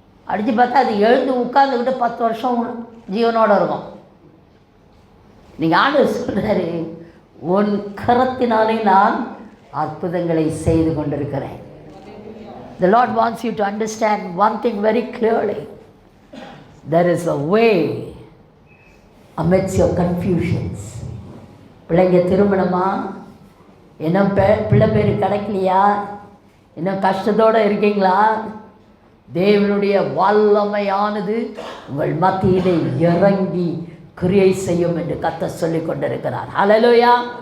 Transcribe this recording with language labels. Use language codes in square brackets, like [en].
[ta] அடித்து பார்த்தா அது எழுந்து உட்காந்துக்கிட்டு 10 வருஷம் ஜீவனோடு இருக்கும். நீங்கள் ஆண்டவர் சொல்கிறாரு, உன் கரத்தினாலே நான் அற்புதங்களை செய்து கொண்டிருக்கிறேன். [en] The Lord wants you to understand one thing very clearly. There is a way amidst your confusions. [ta] பிள்ளைங்க திருமணமா, இன்னும் பிள்ளை பேர் கிடைக்கலையா, இன்னும் கஷ்டத்தோடு இருக்கீங்களா, தேவனுடைய வல்லமையானது உங்கள் மத்தியிலே இறங்கி கிரியை செய்யும் என்று கர்த்தர் சொல்லி கொண்டிருக்கிறார். ஹல்லேலூயா.